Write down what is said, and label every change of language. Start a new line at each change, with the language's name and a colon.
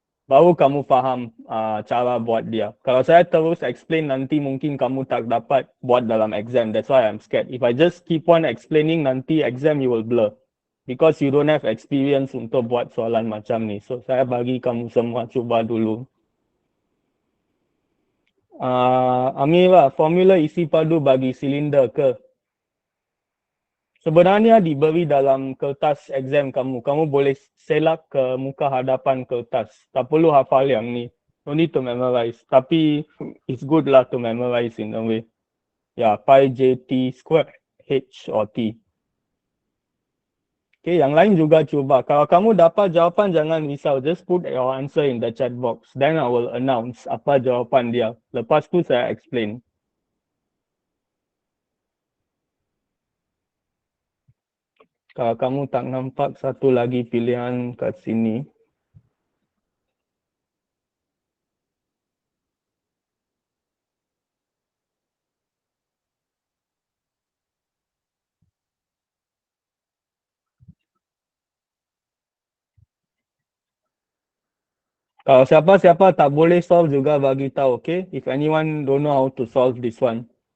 Malay: Baru kamu faham cara buat dia. Kalau saya terus explain, nanti mungkin kamu tak dapat buat dalam exam.
English: That's why I'm scared. If I just keep on explaining, nanti exam you will blur. Because you don't have experience
Malay: untuk buat soalan macam ni. So, saya bagi kamu semua cuba dulu. Amira, formula isi padu bagi silinder ke? Sebenarnya diberi dalam kertas exam kamu. Kamu boleh selak ke muka hadapan kertas. Tak perlu hafal yang ni.
English: No need to memorize. Tapi it's good lah to memorize in a way.
Malay: Ya, pi j t square h or t. Okay, yang lain juga cuba. Kalau kamu dapat jawapan, jangan risau.
English: Just put your answer in the chat box. Then I will announce
Malay: apa jawapan dia. Lepas tu saya explain. Kalau kamu tak nampak satu lagi pilihan kat sini. Kalau siapa-siapa tak boleh solve juga bagi tahu, okay?
English: If anyone don't know how to solve this one.